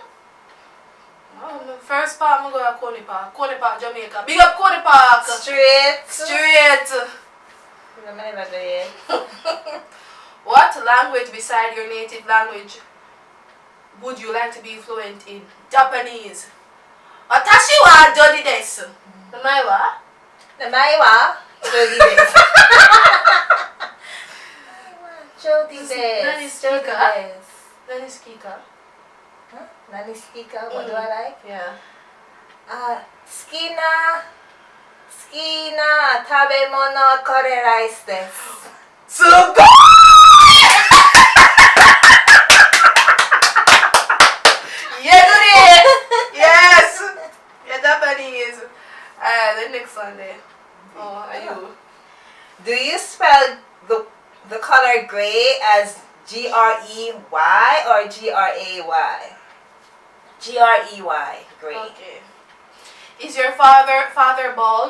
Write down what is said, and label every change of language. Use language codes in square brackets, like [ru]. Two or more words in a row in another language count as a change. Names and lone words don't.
[en] Oh, the first park I'm going to Coney Park. Coney Park, Jamaica. Big up Coney Park. Straight. Never there. What language beside your native language would you like to be fluent in Japanese? [ja] 私はジョディです. 名前は? 名前はジョディです。ジョディです. Nani Jody [en] speaker? [ja] desu. [en] Nani speaker? Huh? Nani speaker? What do I like? Yeah. [ja] 好きな食べ物はこれライスです。 [en] すごいYeah, yes! Yeah, Japanese. The next one there. Oh, are you? Do you spell the color gray as Grey or Gray? Grey, gray. Okay. Is your father bald?